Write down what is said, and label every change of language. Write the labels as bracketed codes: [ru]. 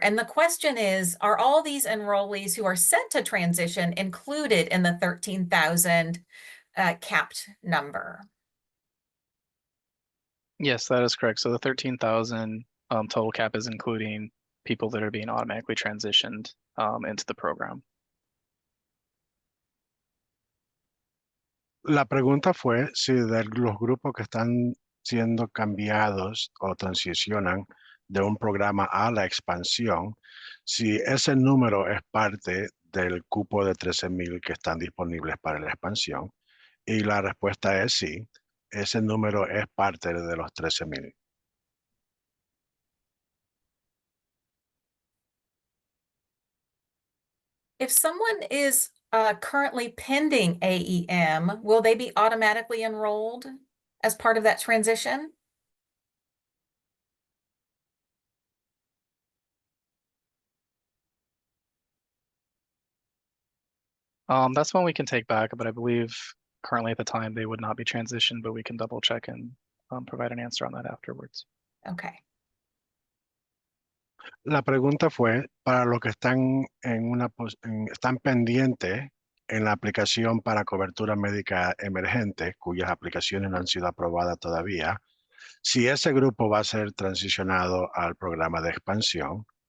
[en] And the question is, are all these enrollees who are set to transition included in the 13,000 capped number? Yes, that is correct. So the 13,000 total cap is including people that are being automatically transitioned into the program. [es] La pregunta fue si de los grupos que están siendo cambiados o transicionan de un programa a la expansión, si ese número es parte del cupo de 13,000 que están disponibles para la expansión. Y la respuesta es sí, ese número es parte de los 13,000. [en] If someone is currently pending AEM, will they be automatically enrolled as part of that transition? That's one we can take back, but I believe currently at the time they would not be transitioned, but we can double check and provide an answer on that afterwards. Okay. [es] La pregunta fue para los que están están pendientes en la aplicación para cobertura médica emergente, cuyas aplicaciones no han sido aprobadas todavía, si ese grupo va a ser transicionado al programa de expansión.